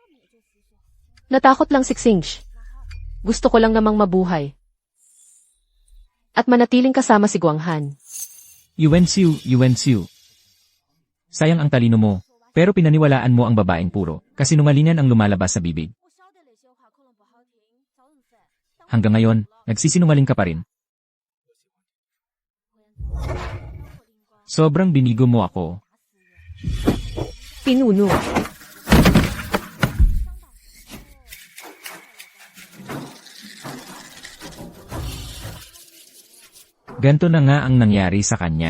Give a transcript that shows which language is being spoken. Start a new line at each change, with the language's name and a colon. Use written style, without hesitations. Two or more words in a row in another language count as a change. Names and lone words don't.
Filipino: Natakot lang si Xingsh. Gusto ko lang namang mabuhay. At manatiling kasama si Guanghan. Yuwensiu, Yuwensiu. Sayang ang talino mo, pero pinaniwalaan mo ang babaeng puro, kasinungalingan ang lumalabas sa bibig.
Chinese: 我晓得那些话可能不好听，招人烦。
Filipino: Hanggang ngayon, nagsisinungaling ka pa rin. Sobrang binigo mo ako. Pinuno. Ganto na nga ang nangyari sa kanya.